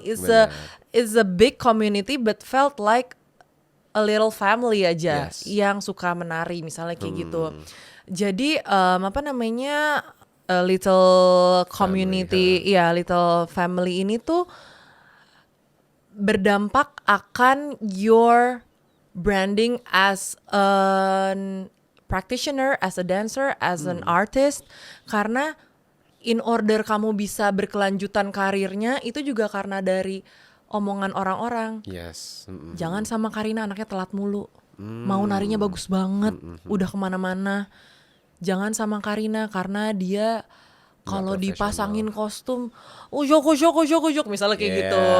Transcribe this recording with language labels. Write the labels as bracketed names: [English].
[English] It's a big community but felt like a little family aja Yes. [Indonesian] yang suka menari misalnya kayak gitu. [English] Jadi apa namanya, a little community, ya little family [Indonesian] ini tuh berdampak akan [English] your branding as an practitioner, as a dancer, as an artist. [Indonesian] Karena [English] in order [Indonesian] kamu bisa berkelanjutan karirnya itu juga karena dari omongan orang-orang. [English] Yes. [Indonesian] Jangan sama Karina, anaknya telat mulu. Mau narinya bagus banget, udah kemana-mana. Jangan sama Karina karena dia kalau dipasangin kostum, ujok misalnya kayak gitu.